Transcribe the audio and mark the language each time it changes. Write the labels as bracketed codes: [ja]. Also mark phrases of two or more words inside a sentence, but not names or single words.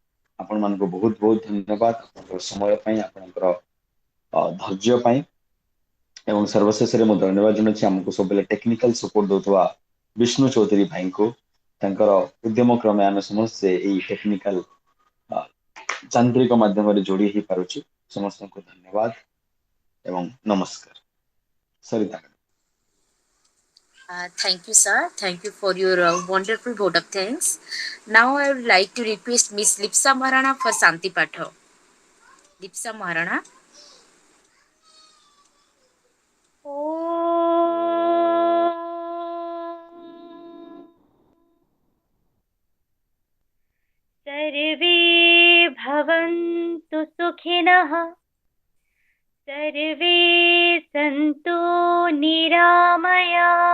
[or] ଆପଣମାନଙ୍କୁ ବହୁତ ବହୁତ ଧନ୍ୟବାଦ ଆପଣଙ୍କର ସମୟ ପାଇଁ ଆପଣଙ୍କର ଧୈର୍ଯ୍ୟ ପାଇଁ ଏବଂ ସର୍ବଶେଷରେ ମୁଁ ଧନ୍ୟବାଦ ଜଣାଉଛି ଆମକୁ ସବୁବେଳେ [en] technical support [or] ଦଉଥିବା ବିଷ୍ଣୁ ଚୌଧୁରୀ ଭାଇଙ୍କୁ ତାଙ୍କର ଉଦ୍ୟମ କ୍ରମେ ଆମେ ସମସ୍ତେ ଏଇ ଟେକ୍ନିକାଲ ଯାନ୍ତ୍ରିକ ମାଧ୍ୟମରେ ଯୋଡି ହେଇପାରୁଛୁ। ସମସ୍ତଙ୍କୁ ଧନ୍ୟବାଦ ଏବଂ ନମସ୍କାର। ସରିତା। [en] Thank you, sir. Thank you for your wonderful vote of thanks. Now I would like to request Miss Lipsa Maharana for Shanti Patha. Lipsa Maharana. [sa] सर्वे भवन्तु सुखिनः सर्वे सन्तु निरामया